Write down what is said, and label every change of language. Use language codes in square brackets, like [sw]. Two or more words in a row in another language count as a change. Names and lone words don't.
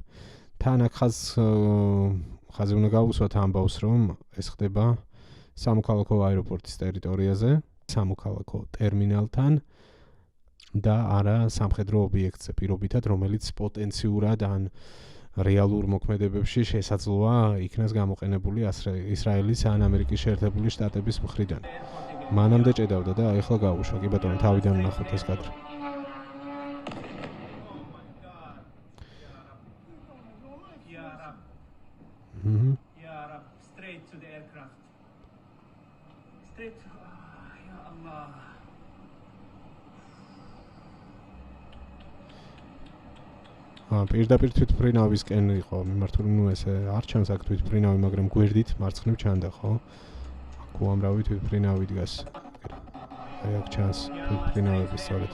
[ka] თან აქ ხაზი უნდა გავუსვათ ამბავს, რომ ეს ხდება სამოქალაქო აეროპორტის ტერიტორიაზე, სამოქალაქო ტერმინალთან და არა სამხედრო ობიექტზე პირობითად, რომელიც პოტენციურად ან რეალურ მოქმედებებში შესაძლოა იქნას გამოყენებული ისრაელის ან ამერიკის შეერთებული შტატების მხრიდან. მანამდე ჭედავდა და ახლა გავუშვა, კი ბატონო, თავიდან ვნახოთ ეს კადრი. [en] Straight to the aircraft. Straight to... [ar] يا الله. [ka] პირდაპირ თვითმფრინავისკენ იყო მიმართული, ესე არ ჩანს აქ თვითმფრინავი, მაგრამ გვერდით მარცხნივ ჩანდა, ხო? აქ უამრავი თვითმფრინავი დგას. აი აქ ჩანს თვითმფრინავები სწორედ.